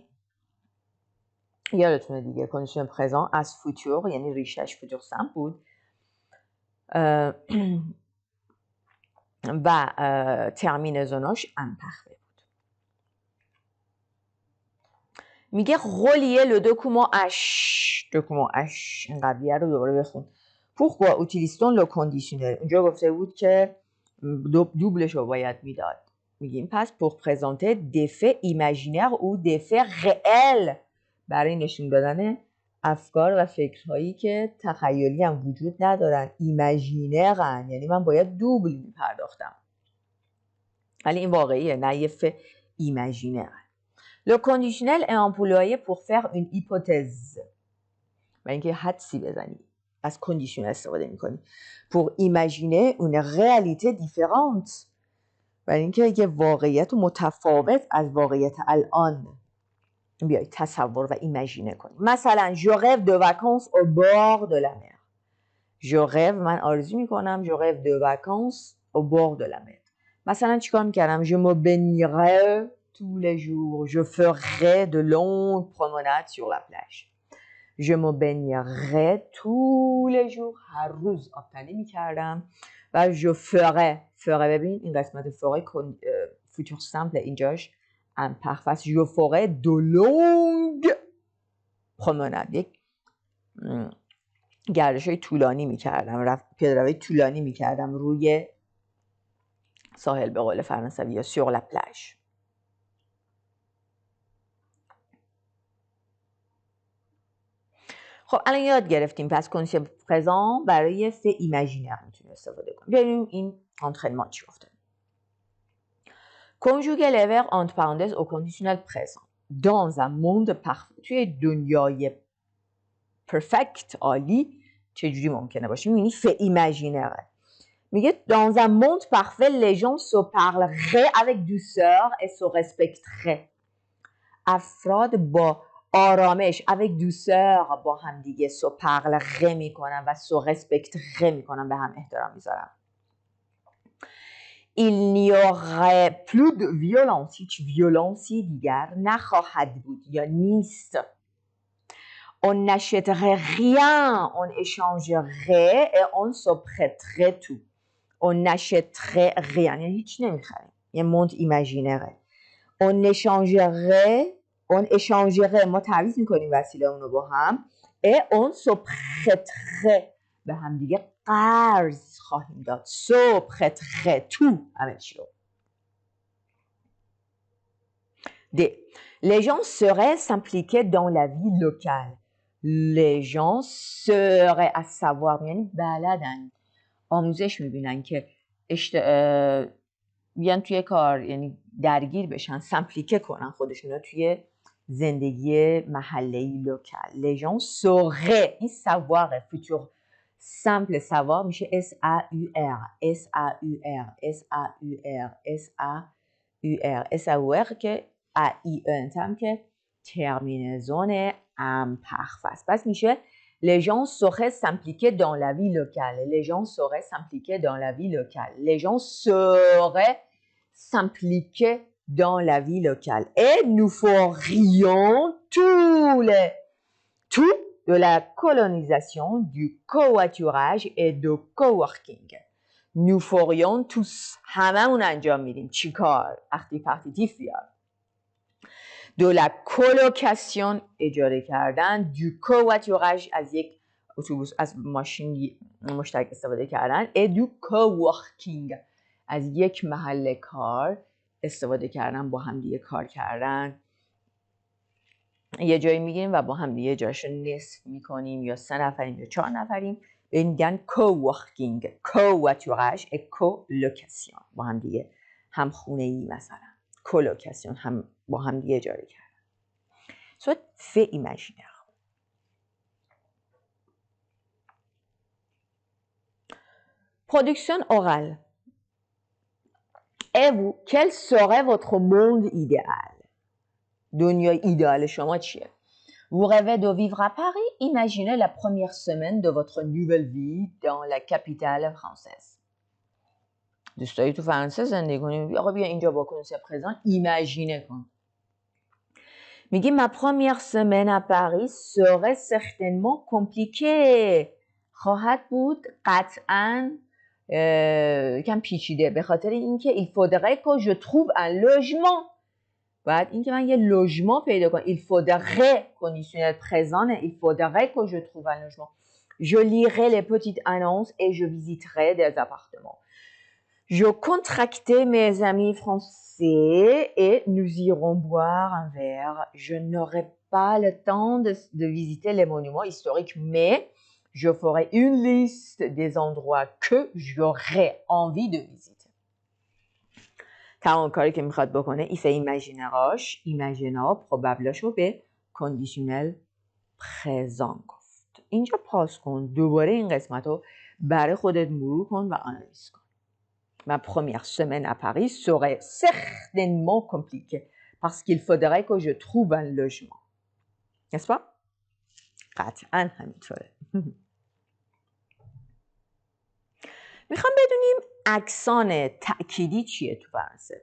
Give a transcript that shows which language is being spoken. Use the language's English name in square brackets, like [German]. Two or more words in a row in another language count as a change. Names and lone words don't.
[Persian] یادتونه دیگه [French] conditionnel présent [Persian] از فوتور، یعنی ریشش [French] futur simple [Persian] بود و ترمینزوناش امپخته بود. میگه [French] relier le document H [Persian] این قبلیه رو دوباره بخون. [French] pourquoi utilise-t-on le conditionnel؟ [Persian] اونجا گفته بود که دوبلش رو باید میداد. میگیم پس [French] pour présenter des faits imaginaires ou des faits réels، [Persian] برای نشون دادن افکار و فکرهایی که تخیلی هم وجود ندارن، ایماژینرن، یعنی من باید دوبل میپرداختم ولی این واقعیه، نه یه فکر ایماژینر. [French] Le conditionnel est employé pour faire une hypothèse، [Persian] برای اینکه حدسی بزنی از کندیشنل استفاده میکنی. [French] pour imaginer une réalité différente، [Persian] برای اینکه یه واقعیت متفاوت از واقعیت الان بیای تصور و ایماژینه کنی. [French] مثلا je rêve de vacances au bord de la mer. je rêve، [Persian] من آرزو میکنم [French] je rêve de vacances au bord de la mer. [Persian] مثلا چیکار میکردم؟ [French] je me baignerais tous les jours. je ferais de longues promenades sur la plage. je me baignerais tous les jours، [Persian] هر روز آبتنی میکردم. و [French] je ferais [Persian] ببین این قسمت ferais [French] futur simple [Persian] اینجاش امپخت. [French] je ferais de longues promenades، [Persian] یک گردش های طولانی میکردم، پیاده روی طولانی میکردم روی ساحل به قول فرانسوی یا [French] sur la plage. [Persian] خب الان یاد گرفتیم پس [French] conditionnel présent [Persian] برای فعل ایماژینر میتونیم استفاده کنیم. ببینیم این انترینمان چی گفته. [French] conjuguer les verbes entre parenthèses au conditionnel présent dans un monde parfait. [Persian] توی دنیای پرفکت عالی چجوری ممکنه باشه؟ میبینی ف ایماژینره. [French] میگه dans un monde parfait les gens se parleraient avec douceur et se respecteraient. [Persian] افراد با آرامش [French] avec douceur [Persian] با هم دیگه [French] se parleraient [Persian] میکنن و [French] se respecteraient [Persian] میکنن، به هم احترام میذارن. [French] Il n'y aurait plus de violence. [Persian] هیچ ویولانسی دیگر نخواهد بود یا نیست. [French] On n'achèterait rien, on échangerait et on se prêterait tout. On n'achèterait rien, [Persian] یعنی هیچ نمیخریم. یه [French] monde imaginaire. On échangerait [Persian] ما تعویض میکنیم وسیله اونو با هم. [French] et on se prêterait [Persian] به هم دیگه قرض خواهیم داد. [French] Se prêterait tout [Persian] همه چی رو. [French] D. Les gens seraient s'impliquer dans la vie locale. Les gens seraient à savoir [Persian] یعنی بلدن، آموزش میبینن که بیان توی کار، یعنی درگیر بشن، سمپلیکه کنن خودشون رو توی زندگی محله‌ای لوکال. [French] Les gens seraient [Persian] این [French] savoir futur simple savoir [Persian] میشه [French] S-A-U-R S-A-U-R S-A-U-R S-A-U-R S-A-U-R [Persian] که A-I-N هم که ترمینزون imparfait است. [French] پس میشه les gens sauraient s'impliquer dans la vie locale. Les gens sauraient s'impliquer dans la vie locale. Les gens sauraient s'impliquer dans la vie locale. Et nous ferions tout de la colonisation, du covoiturage et du coworking. Nous ferions tous [Persian] هممون انجام میدیم. چیکار؟ اختیف بیار. [French] de la colocation [Persian] اجاره کردن، [French] du covoiturage [Persian] از یک اتوبوس از ماشین مشترک استفاده کردن، [French] et du coworking [Persian] از یک محل کار استفاده کردن، با هم دیگه کار کردن. یه جایی میگیم و با هم دیگه جاشو نصف میکنیم، یا 3 نفریم یا 4 نفریم، به این میگن coworking. [French] covoiturage et colocation [Persian] با هم دیگه هم خونه ای مثلا، colocation هم با هم دیگه اجاره کردن. [French] Soit fait imaginaire. Production orale. Et vous, quel serait votre monde idéal? [Persian] دنیای ایدئال شما چیه؟ [French] Vous rêvez de vivre à Paris? Imaginez la première semaine de votre nouvelle vie dans la capitale française. [Persian] دوست داری تو فرانسه زندگی کنی؟ آقا بیا اینجا با [French] concept présent [Persian] ایماژینه کن. [French] میگه ma première semaine à Paris serait certainement compliquée. [Persian] خواهد بود قطعاً کم پیچیده، به خاطر اینکه [French] il faudrait que je trouve un logement. [Persian] باید اینکه من یه لوژمان پیدا کنم. [French] il faudrait conditionnel présent, il faudrait que je trouve un logement. Je lirai les petites annonces et je visiterai des appartements. Je contractais mes amis français et nous irons boire un verre. Je n'aurai pas le temps de visiter les monuments historiques, mais je ferai une liste des endroits que j'aurais envie de visiter. [Persian] تمام کاری که میخواد بکنه ایفه ایماژینراش ایماژینا پروبابلاشو به [French] conditionnel présent [Persian] گفت. اینجا پاس کن، دوباره این قسمت رو برای خودت مرور کن و آنالیز کن. [French] Ma première semaine à Paris serait certainement compliquée parce qu'il faudrait que je trouve un logement. N'est-ce pas? [Persian] قطعاً همینطوره. میخوام بدونیم اکسان تأکیدی چیه تو فرانسه.